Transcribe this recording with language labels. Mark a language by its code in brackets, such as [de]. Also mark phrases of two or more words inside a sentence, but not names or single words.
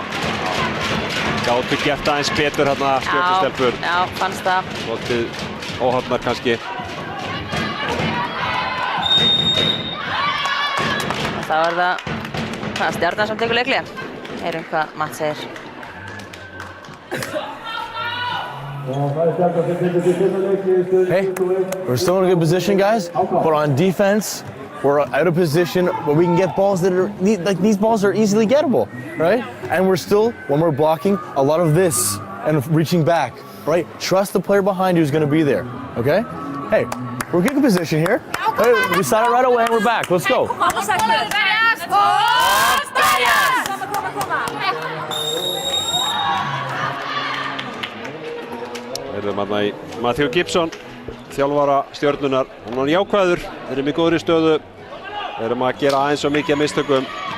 [is] Gátu gert aðeins betur hérna Stjörnustelpur. Já, fannst það. Svolítið óhafnar kannski. Og þá er það Stjarnan sem tekur leikli. Heyrum hvað Matt segir. [en] Hey, we're still in a good position, guys. But on defense, we're out of position where we can get balls that are like these balls are easily gettable, right? And we're still, when we're blocking, a lot of this and reaching back, right? Trust the player behind you who's going to be there, okay? Hey, we're getting position here. Hey, we saw it right away and we're back. Let's go. [is] Erum hérna í Matthew Gibson, þjálfara Stjörnunar. Hann er jákvæður, erum í góðri stöðu. Erum að gera aðeins og mikið mistökum.